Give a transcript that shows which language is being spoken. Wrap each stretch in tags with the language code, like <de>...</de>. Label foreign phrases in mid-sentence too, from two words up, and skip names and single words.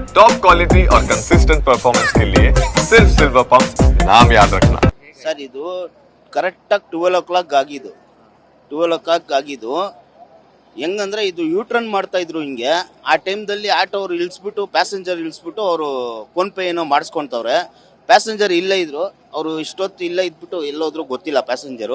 <hi>टॉप क्वालिटी और कंसिस्टेंट परफॉर्मेंस के लिए सिर्फ सिल्वर पंप नाम याद रखना।</hi> <kn>ಸರ್ ಇದು ಕರೆಕ್ಟಾಗಿ 12 ಆಗಿದ್ದು ಹೆಂಗಂದ್ರೆ ಇದು ಯೂಟರ್ನ್ ಮಾಡ್ತಾ ಇದ್ರು ಹಿಂಗೆ. ಆ ಟೈಮ್ದಲ್ಲಿ ಆಟೋ ಅವ್ರು ಇಳಿಸ್ಬಿಟ್ಟು ಪ್ಯಾಸೆಂಜರ್ ಇಳಿಸ್ಬಿಟ್ಟು ಅವರು ಫೋನ್ ಪೇ ಏನೋ ಮಾಡಿಸ್ಕೊಳ್ತವ್ರೆ. ಪ್ಯಾಸೆಂಜರ್ ಇಲ್ಲೇ ಇದ್ರು, ಅವರು ಇಷ್ಟೊತ್ತು ಇಲ್ಲೇ ಇದ್ಬಿಟ್ಟು ಎಲ್ಲೋದ್ರು ಗೊತ್ತಿಲ್ಲ ಪ್ಯಾಸೆಂಜರು.</kn>